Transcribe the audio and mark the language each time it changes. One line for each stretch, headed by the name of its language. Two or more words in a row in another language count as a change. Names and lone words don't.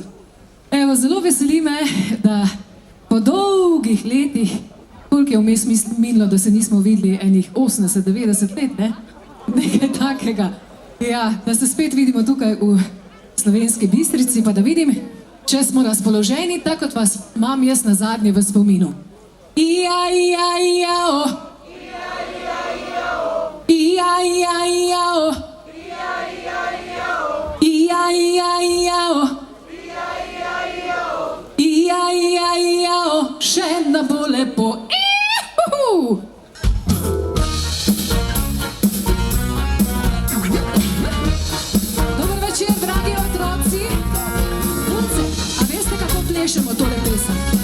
Slovenian: Evo, zelo veseli me, da po dolgih letih, koliko je vmes minilo, da se nismo videli, enih 80-90 let, ne? Nekaj takega. Ja, da se spet vidimo tukaj v Slovenski Bistrici, pa da vidim, če smo razpoloženi, tako kot vas imam jaz na zadnje v spominu. Ija-ija-ija-o. Ija-ija-ija-o. Ija-ija-ija-o. Ija-ija-ija-o. Ija-ija-ija-o. Še ena bo lepo. Ihuhu. Dober večer, dragi otroci. Punce, a veste, kako plešemo tole pesem?